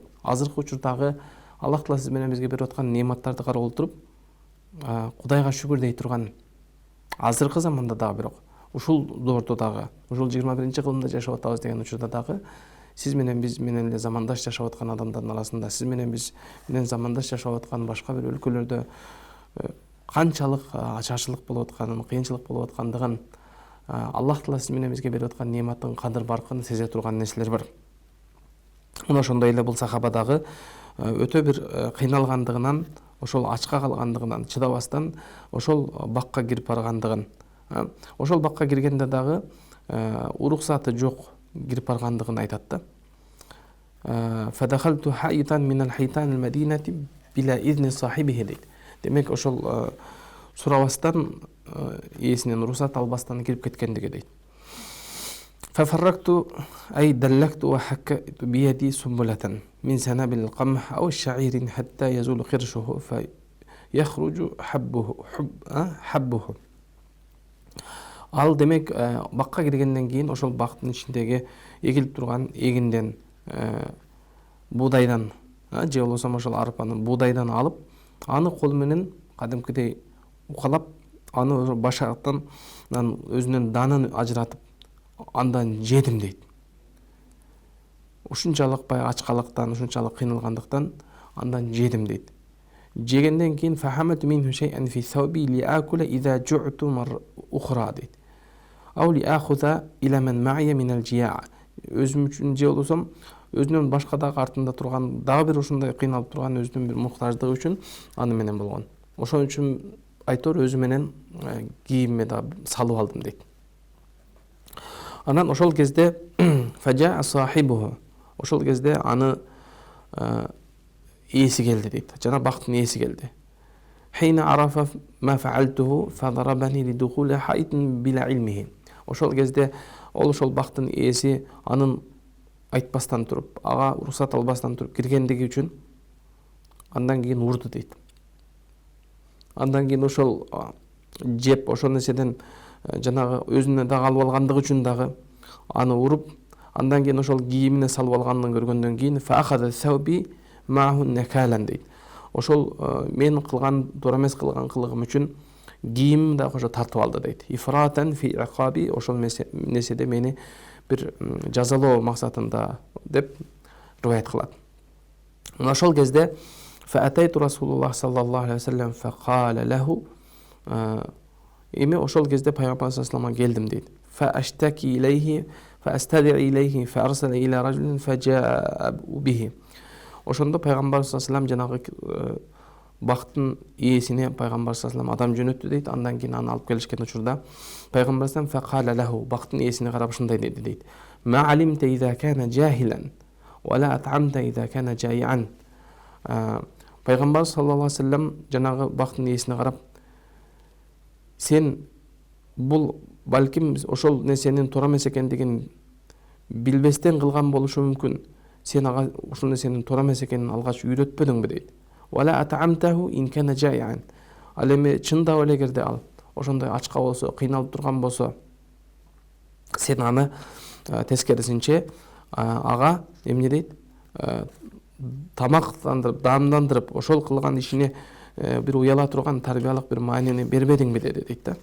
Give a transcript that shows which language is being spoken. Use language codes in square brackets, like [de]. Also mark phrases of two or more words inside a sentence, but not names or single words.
[ky] Азыркы учурдагы Аллах Таала сиз менен бизге берип аткан неаматтарды карап отуруп, Кудайга шүгүр дей турган азыркы заманда дагы бирок ушул доордо дагы, ушул 21-кылымда жашап атабыз деген учурда дагы сиз менен биз менен эле замандаш жашап аткан адамдардын арасында, сиз менен биз менен замандаш жашап аткан башка бир өлкөлөрдө канчалык ачарчылык болуп атканын, кыйынчылык болуп аткандыгын, Аллах Таала сиз менен бизге берип аткан неаматтын кадыр баркын сезе турган нерселер бар. Мына ошондой эле бул сахабадагы өтө бир кыйналгандыгынан, ошол ачка калгандыгынан чыдабастан ошол бакка кирип баргандыгын, ошол бакка киргенде дагы уруксаты жок кирип баргандыгын айтат да. [ar] فدخلت حائطا من حيطان المدينة بلا إذن صاحبه дейт. [ky] Демек ошол сурабастан, ээсинен уруксат албастан кирип кеткендиги дейт. [ar] ففرقت أي دلكت وحكيت بيدي سنبلة من سنابل القمح أو الشعير حتى يزول قرشه فيخرج حبه. [ky] Ал демек бакка киргенден кийин ошол бактын ичиндеги эгилип турган эгинден, буудайдан, же болбосо ошол арпанын буудайдан алып, аны кол менен кадимкидей укалап, аны башактан өзүнүн данын ажыратып андан жедим дейт. Ушунчалык ачкалыктан, ушунчалык кыйналгандыктан андан жедим дейт. Жегенден кийин [ar] فحملت منه شيئا في ثوبي لآكله إذا جعت مرة أخرى дейт. أو لآخذه إلى من معي من الجياع. [ky] Өзүм үчүн же болсом, өзүнүн башка дагы артында турган, дагы бир ушундай кыйналып турган өзүнүн бир муктаждыгы үчүн аны менен болгон. Ошон үчүн айтор өзү менен кийимме да салып алдым дейт. Анан ошол кезде [ar] فجاء صاحبه, [ky] ошол кезде аны ээси келди дейт. Жана бактын ээси келди. [ar] حين عرف ما فعلته فضربني لدخول حائط بلا علمه. [ky] Ошол кезде ол ошол бактын ээси анын айтпастан туруп, ага уруксат албастан туруп киргендиги үчүн андан кийин урду дейт. Андан кийин ошол жеп ошол нерседен жанагы өзүнө дагы алып алгандыгы үчүн дагы аны уруп, андан кийин ошол кийимине салып алганын көргөндөн кийин [ar] فأخذ ثوبي معه نكالا [ky] дейт. Ошол мен кылган туура эмес кылган кылыгым үчүн кийимим да ошо тартып алды дейт. [ar] إفراطا في عقابي, [ky] ошол нерседе мени бир жазалоо максатында деп риваят кылат. Ошол кезде [ar] فأتيت رسول الله صلى الله عليه وسلم فقال له, [ky] эми ошол кезде пайгамбар [ar] صلى الله عليه وسلم [ky] келдим дейт. [ar] فاشتكى إليه فاستعدى إليه فأرسل إلى رجل فجاء به. [ky] Ошондо пайгамбар [ar] صلى الله عليه وسلم [ky] жанагы бактын ээсине пайгамбар [ar] صلى الله عليه وسلم [ky] адам жөнөттү дейт. Андан кийин аны алып келишкен учурда пайгамбар [ar] صلى الله عليه وسلم فقال له, [ky] бактын ээсине карап ушундай деди дейт. [ar] ما علمت إذ كان جاهلا ولا أطعمت إذ كان جائعا. [ky] Пайгамбар [ar] صلى الله عليه وسلم [ky] жанагы бактын ээсине карап, сен бул балким ошол нерсенин туура эмес экендигин билбестен кылган болушу мүмкүн. Сен ага ушул нерсенин туура эмес экенин алгач үйрөтпөдүңбү дейт. [ar] ولا أطعمته إن كان جائعا. [ky] Ал эми чындап эле эгерде ал ошондой ачка болсо, кыйналып турган болсо, сен аны тескерисинче ага эмне дейт? Тамактандырып, даамдандырып, ошол кылган ишине бир уяла турган тарбиялык бир маанини бербедиңби дейт да.